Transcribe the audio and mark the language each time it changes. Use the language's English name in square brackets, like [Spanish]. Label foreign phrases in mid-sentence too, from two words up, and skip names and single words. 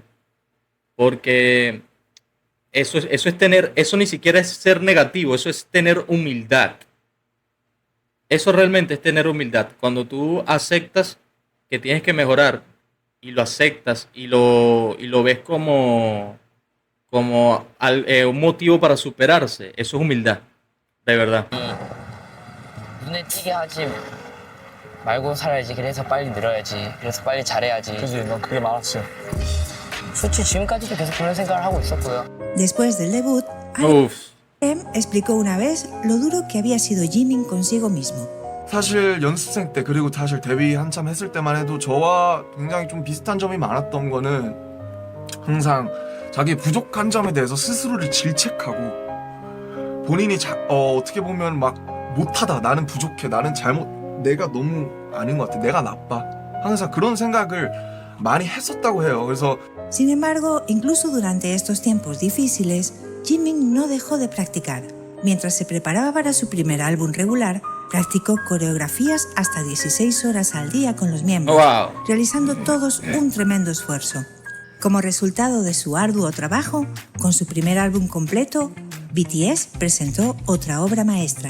[Spanish] Porque eso ni siquiera es ser negativo, eso es tener humildad. Eso realmente es tener humildad. Cuando tú aceptas que tienes que mejorar y lo aceptas y lo ves como un motivo para superarse, eso es humildad, de verdad. [Korean] 눈에 띄게 하지 말고 살아야지. 그래서 빨리 늘어야지. 그래서 빨리 잘해야지. 그지, 넌 그게 많았지. 솔직히 지금까지도 계속 그런 생각을 하고 있었고요. [Spanish] Después del debut, RM explicó una vez lo duro que había sido Jimin consigo mismo, [Korean] 사실 연습생 때 그리고 사실 데뷔 한참 했을 때만 해도 저와 굉장히 좀 비슷한 점이 많았던 거는 항상 자기 부족한 점에 대해서 스스로를 질책하고 본인이 어떻게 보면 막 못하다, 나는 부족해, 나는 내가 너무 아닌 것 같아, 내가 나빠, 항상 그런 생각을 많이 했었다고 해요. 그래서 [Spanish] Sin embargo, incluso durante estos tiempos difíciles, Jimin no dejó de practicar. Mientras se preparaba para su primer álbum regular, practicó coreografías hasta 16 horas al día con los miembros, realizando todos un tremendo esfuerzo. Como resultado de su arduo trabajo, con su primer álbum completo, BTS presentó otra obra maestra.